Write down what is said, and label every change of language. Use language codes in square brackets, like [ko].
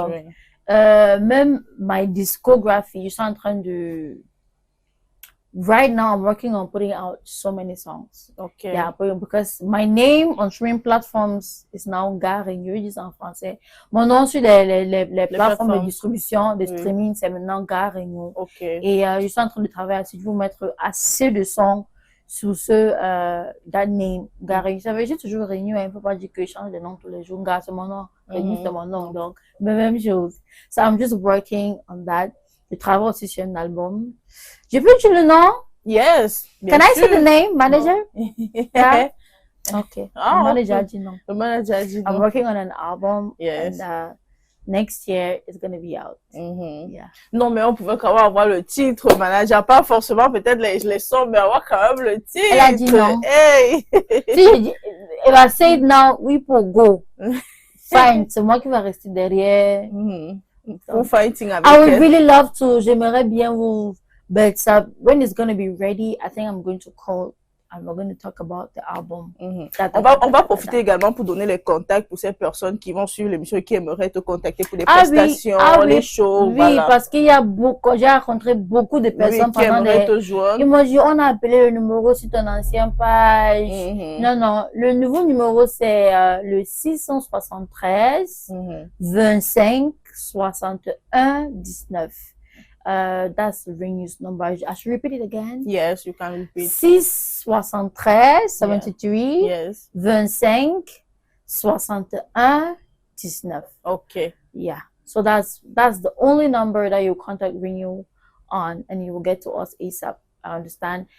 [fr] Donc, même [en] my discography, [fr] je suis en train de... [en] Right now, I'm working on putting out so many songs. Okay. Yeah, because my name on streaming platforms is now Gare New, [fr] je dis en français. Mon nom sur les plateformes de distribution, de streaming, c'est maintenant Gare New. Okay. Et je suis en train de travailler à vous mettre assez de sons sur [en] that name, [fr] Gare New. Ça veut dire toujours Renew, il ne faut pas dire que je change de nom tous les jours. Gare, c'est mon nom. Renew, c'est mon nom. Donc, même chose. [en] So I'm just working on that. [fr] Je travaille aussi sur un album. Je peux dire le nom? [en] Yes. Can I say the name, manager? Yeah. Okay. Oh, [fr] manager dit non. The manager dit non. [en] I'm working on an album. Yes. And next year it's gonna be out. Yeah. [fr] Non, mais on pouvait quand même avoir le titre, manager. Pas forcément peut-être les sons, mais avoir quand même le titre. Elle a dit non. Hey. Si, elle va [en] say it now, we will go. Fine. [fr] C'est moi qui va rester derrière. [en] Fighting [fr] avec [en] I would really love to. [fr] J'aimerais bien vous. [en] But when it's going to be ready, I think I'm going to call and we're going to talk about the album. [fr] On va profiter également pour donner les contacts pour ces personnes qui vont suivre l'émission et qui aimeraient te contacter pour des prestations, les shows. Oui, voilà. parce qu'il y a j'ai rencontré beaucoup de personnes qui aimeraient te joindre. Ils m'ont dit, on a appelé le numéro sur ton ancienne page. Non, le nouveau numéro c'est le 673 25 61 19. [en] That's the ring use number. I should repeat it again. Yes, you can repeat. 673 73 yes. 25 61 19. Okay. Yeah. So that's the only number that you contact Renew on, and you will get to us ASAP. I understand.